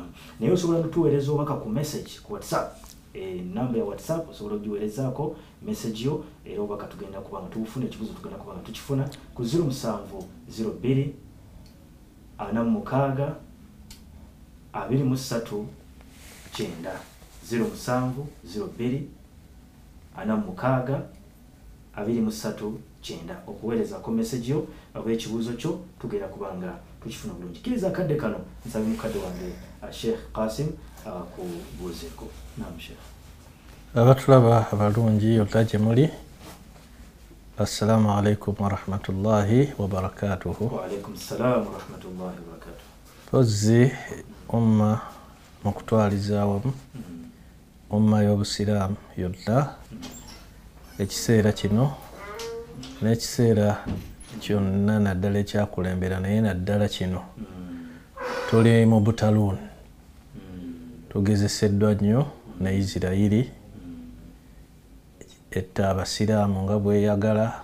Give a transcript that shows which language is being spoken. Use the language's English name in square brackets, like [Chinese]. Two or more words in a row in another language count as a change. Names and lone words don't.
[Ganda] Naye osobola kutuweereza obubaka ku message ku WhatsApp. Namba ya WhatsApp osobola okugiweerezaako message yo era obubaka tugenda kuba nga tubufuna ekibuuzo tugenda kuba nga tukifuna ku 0702 46 23 9 0702 46 23 9 okuweerezako message yo oba ekibuuzo kyo tugenda kuba nga tukifuna bulungi. Kkiriza akadde kano nsaba mukadde wange Sheikh Qasim kubuuzeeko. Naam Sheikh. Abatulaba abalungi yonna gye muli, [Arabic] السلام عليكم و رحمة الله و بركاته. وعليكم السلام و رحمة الله و بركاته. [Ganda] Pozzi umma mu kutwaliza awamu umma y'obusiraamu yonna ekiseera kino n'ekiseera kyonna naddala ekyakulembera naye naddala kino tuli mu butaluuni tugezeseddwa nnyo ne Isirayiri etta abasiraamu nga bweyagala.